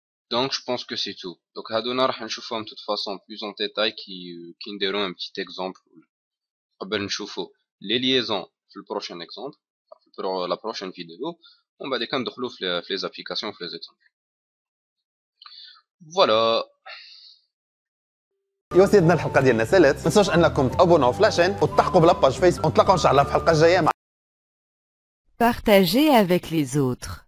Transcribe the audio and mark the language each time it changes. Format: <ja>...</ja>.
<fr>Donc je pense que c'est tout. Donc</fr> <ar>هادونا راح نشوفهم</ar> <fr>de toute façon plus en détail qui</fr> <ar>نديرو</ar> <fr>un petit exemple</fr> <ar>قبل نشوفو</ar> <fr>les liaisons في le prochain exemple, في la prochaine vidéo,</fr> <ar>ومن بعد ندخلو</ar> <fr>في les applications في les exemples. Voilà.</fr> <ar>يا سيدنا الحلقه ديالنا سالت، ما تنسوش انكم تابوناو في لاشين وتلحقوا بلاباج فيسبوك، ونتلاقاو ان شاء الله في الحلقه الجايه.</ar> <fr>Partagez avec les autres.</fr>